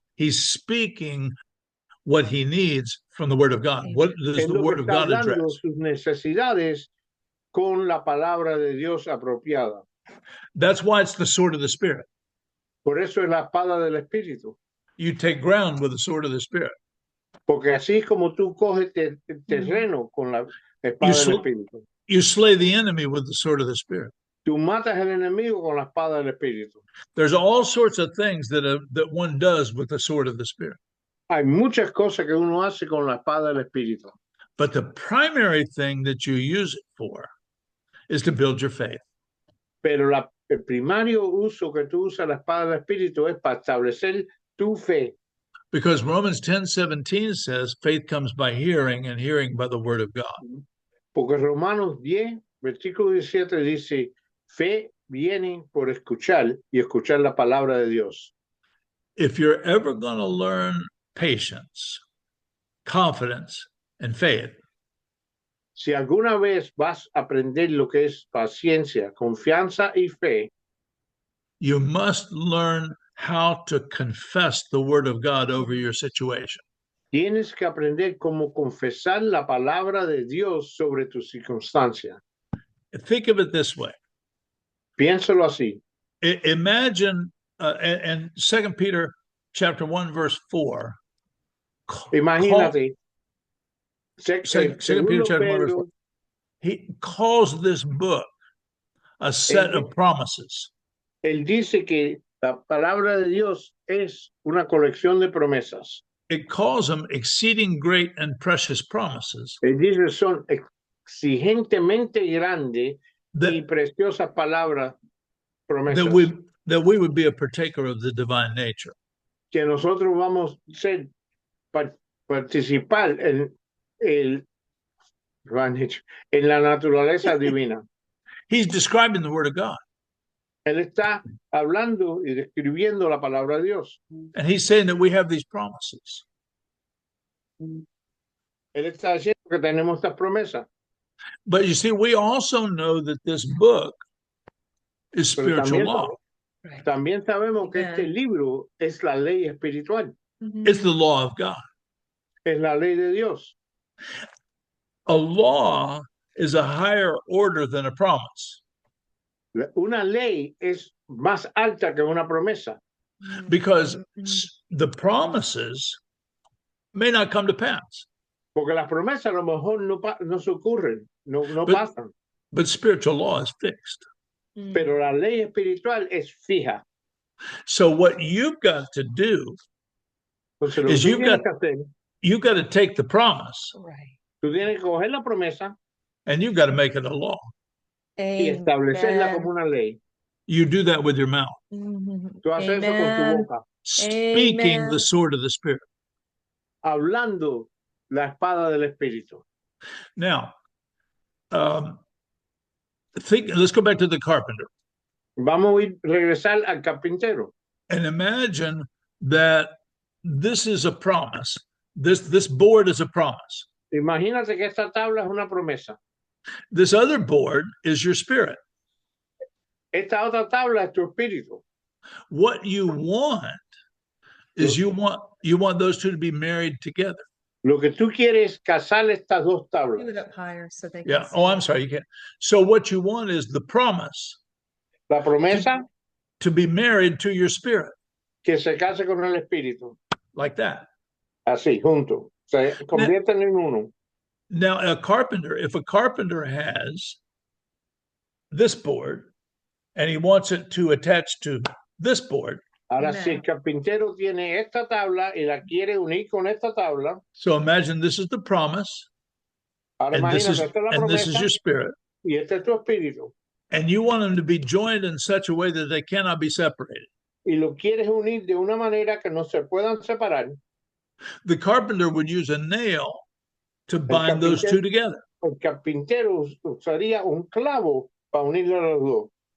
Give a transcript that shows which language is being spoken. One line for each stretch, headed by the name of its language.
English: He's speaking what he needs from the Word of God. What does the Word of God address?
Spanish: Sus necesidades con la palabra de Dios apropiada.
English: That's why it's the sword of the Spirit.
Spanish: Por eso es la espada del Espíritu.
English: You take ground with the sword of the Spirit.
Spanish: Porque así es como tú coges terreno con la espada del Espíritu.
English: You slay the enemy with the sword of the Spirit.
Spanish: Tú matas al enemigo con la espada del Espíritu.
English: There's all sorts of things that one does with the sword of the Spirit.
Spanish: Hay muchas cosas que uno hace con la espada del Espíritu.
English: But the primary thing that you use it for is to build your faith.
Spanish: Pero el primario uso que tú usas la espada del Espíritu es para establecer tu fe.
English: Because Romans 10:17 says faith comes by hearing and hearing by the word of God.
Spanish: Porque Romanos 10, versículo 17 dice, fe viene por escuchar y escuchar la palabra de Dios.
English: If you're ever going to learn patience, confidence, and faith,
Spanish: si alguna vez vas a aprender lo que es paciencia, confianza y fe,
English: you must learn how to confess the word of God over your situation.
Spanish: Tienes que aprender cómo confesar la palabra de Dios sobre tu circunstancia.
English: Think of it this way.
Spanish: Piénsalo así.
English: Imagine in 2 Peter chapter 1 verse 4.
Spanish: Imagínate.
English: 2 Peter chapter 1 verse 4. He calls this book a set of promises.
Spanish: Él dice que la palabra de Dios es una colección de promesas.
English: It calls them exceeding great and precious promises.
Spanish: Él dice son exigentemente grandes y preciosas palabras, promesas.
English: That we would be a partaker of the divine nature.
Spanish: Que nosotros vamos a ser participar en la naturaleza divina.
English: He's describing the word of God.
Spanish: Él está hablando y describiendo la palabra de Dios.
English: And he's saying that we have these promises.
Spanish: Él está diciendo que tenemos estas promesas.
English: But you see, we also know that this book is spiritual law.
Spanish: También sabemos que este libro es la ley espiritual.
English: It's the law of God.
Spanish: Es la ley de Dios.
English: A law is a higher order than a promise.
Spanish: Una ley es más alta que una promesa.
English: Because the promises may not come to pass.
Spanish: Porque las promesas a lo mejor no se ocurren, no pasan.
English: But spiritual law is fixed.
Spanish: Pero la ley espiritual es fija.
English: So what you've got to do is you've got to take the promise. Right.
Spanish: Tú tienes que coger la promesa
English: and you've got to make it a law.
Spanish: Y establecerla como una ley.
English: You do that with your mouth.
Spanish: Tú haces eso con tu boca.
English: Speaking the sword of the Spirit.
Spanish: Hablando la espada del Espíritu.
English: Now, let's go back to the carpenter.
Spanish: Vamos a regresar al carpintero.
English: And imagine that this is a promise. This board is a promise.
Spanish: Imagínate que esta tabla es una promesa.
English: This other board is your spirit.
Spanish: Esta otra tabla es tu espíritu.
English: What you want is you want those two to be married together.
Spanish: Lo que tú quieres es casar estas dos tablas.
English: Move it up higher so they can Yeah. see. Oh, I'm sorry. You can't. So what you want is the promise.
Spanish: La promesa
English: to be married to your spirit.
Spanish: Que se case con el espíritu.
English: Like that.
Spanish: Así, juntos. Se convierten en uno.
English: Now, if a carpenter has this board and he wants it to attach to this board.
Spanish: Ahora, si el carpintero tiene esta tabla y la quiere unir con esta tabla.
English: So imagine this is the promise.
Spanish: Ahora
English: and this is
Spanish: promesa,
English: your spirit.
Spanish: Y este es tu espíritu.
English: And you want them to be joined in such a way that they cannot be separated.
Spanish: Y lo quieres unir de una manera que no se puedan separar.
English: The carpenter would use a nail to
Spanish: El
English: bind those two
Spanish: carpintero,
English: together.
Spanish: el carpintero usaría un clavo para unir a los dos.